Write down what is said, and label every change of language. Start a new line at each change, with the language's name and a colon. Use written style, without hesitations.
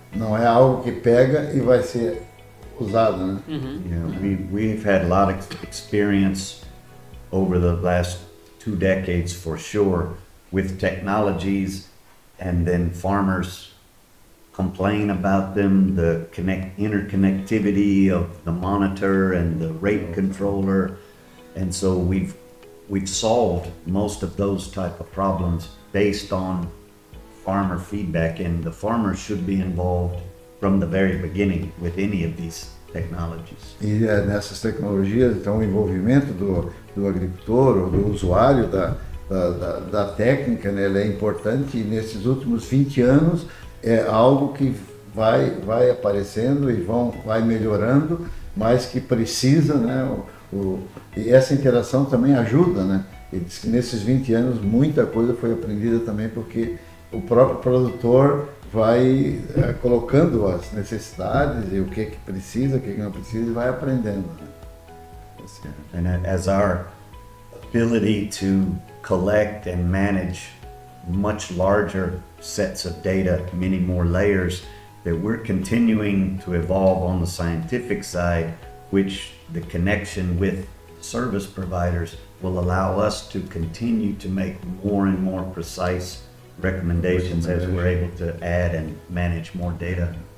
Portuguese: Não é algo que pega e vai ser usado, né?
English: We've had a lot of experience over the last 2 decades for sure with technologies, and then farmers complain about them, the interconnectivity of the monitor and the rate controller, and so we've solved most of those type of problems based on farmer feedback, and the farmers should be involved from the very beginning with any of these technologies.
Portuguese: E nessas tecnologias, então, o envolvimento do agricultor ou do usuário da técnica, né, ele é importante, e nesses últimos 20 anos é algo que vai aparecendo e vai melhorando, mas que precisa, né, e essa interação também ajuda, né? E diz que nesses 20 anos muita coisa foi aprendida também, porque o próprio produtor vai colocando as necessidades e o que precisa, o que não precisa, e vai aprendendo. Né?
English: And as our ability to collect and manage much larger sets of data, many more layers, that we're continuing to evolve on the scientific side, which the connection with service providers will allow us to continue to make more and more precise recommendations as we're able to add and manage more data.